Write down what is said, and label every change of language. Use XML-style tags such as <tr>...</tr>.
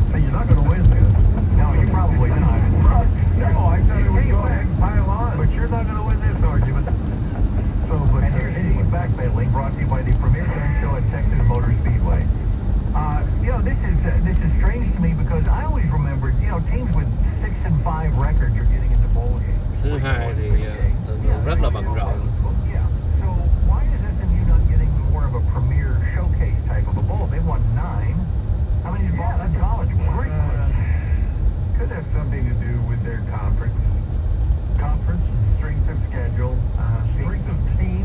<en>Hey, you're not going to win this. No, you're probably not. No, I thought it would go ahead and pile on. But you're not going to win this argument. So, but here's Steve backpedaling, brought to you by the premier car show at Texas Motor Speedway. This is strange to me because I always remembered, teams with 6-5 records are getting into bowl games.</en> <vi>Thứ hai thì thường rất là bận rộn.</vi> <en>Yeah. So why is SMU not getting more of a premier showcase type of a bowl? They won 9. I mean, that's college. Great. Could have something to do with their conference, strength of schedule, strength of team.</en>